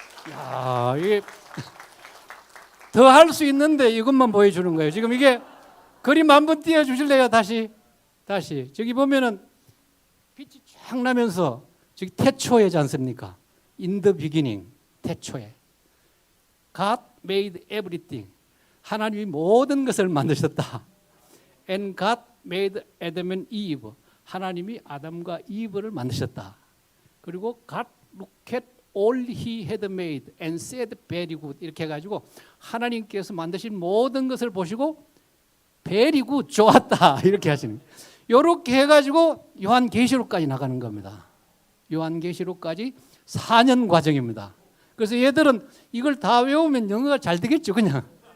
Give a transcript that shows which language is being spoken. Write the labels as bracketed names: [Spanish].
[Korean] 야, 이게 더 할 수 있는데 이것만 보여주는 거예요. 지금 이게 그림 한번 띄워주실래요? 다시. 저기 보면은 빛이 쫙 나면서 저기 태초에지 않습니까? [English] In the beginning, [Korean] 태초에. [English] God made everything. [Korean] 하나님이 모든 것을 만드셨다. [English] And God made Adam and Eve. [Korean] 하나님이 아담과 이브를 만드셨다. [English] 그리고 God looked at all he had made and said very good. [Korean] 이렇게 해가지고 하나님께서 만드신 모든 것을 보시고 [English] very good, [Korean] 좋았다. 이렇게 하시는 거예요. 이렇게 해가지고 요한계시록까지 나가는 겁니다. 요한계시록까지 4년 과정입니다. 그래서 얘들은 이걸 다 외우면 영어가 잘 되겠죠, 그냥.